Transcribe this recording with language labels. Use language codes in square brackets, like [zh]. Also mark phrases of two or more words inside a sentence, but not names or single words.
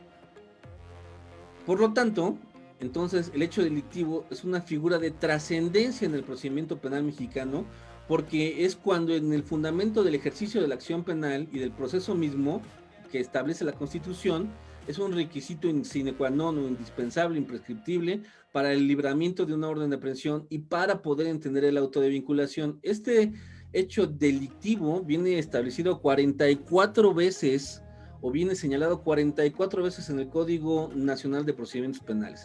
[es] Por lo tanto, entonces el hecho delictivo es una figura de trascendencia en el procedimiento penal mexicano, porque es cuando en el fundamento del ejercicio de la acción penal y del proceso mismo que establece la Constitución es un requisito [la] sine qua non [es] o indispensable, imprescriptible para el libramiento de una orden de aprehensión y para poder entender el auto de vinculación. Este hecho delictivo viene establecido 44 veces o viene señalado 44 veces en el Código Nacional de Procedimientos Penales.